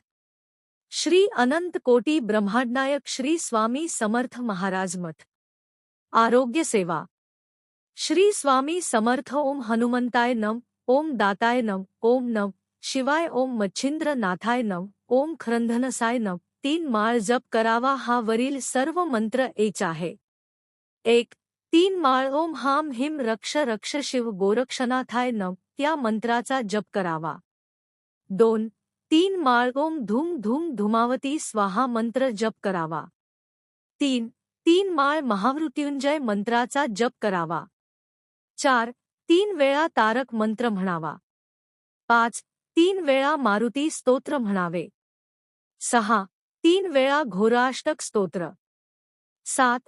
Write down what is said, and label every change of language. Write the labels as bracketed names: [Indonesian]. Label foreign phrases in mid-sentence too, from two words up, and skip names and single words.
[Marathi] श्री अनंत कोटी ब्रह्मांडनायक श्री स्वामी समर्थ महाराज मठ। आरोग्य सेवा। श्री स्वामी समर्थ। [Sanskrit] ओम हनुमंताय नम, ओम दाताय नम, ओम नम शिवाय, ओम मच्छिंद्र नाथाय नम, ओम खरंधनसाय नम। [Marathi] 3 माळ जप करावा। हा वरील सर्व मंत्र एच आहे। [Sanskrit] 1. 3 माळ ओम हाम हिम रक्ष रक्ष शिव गोरक्षनाथाय नम, [Marathi] त्या मंत्राचा जप करावा। 2. 3 माळ [Sanskrit] ओम धूम धूम धूमावती स्वाहा [Marathi] मंत्र जप करावा। 3. 3 माळ महामृत्युंजय मंत्राचा जप करावा। 4. 3 वेळा तारक मंत्र म्हणावा। 5. 3 वेळा मारुती स्तोत्र म्हणावे। 6. 3 वेळा घोराष्टक स्तोत्र। 7.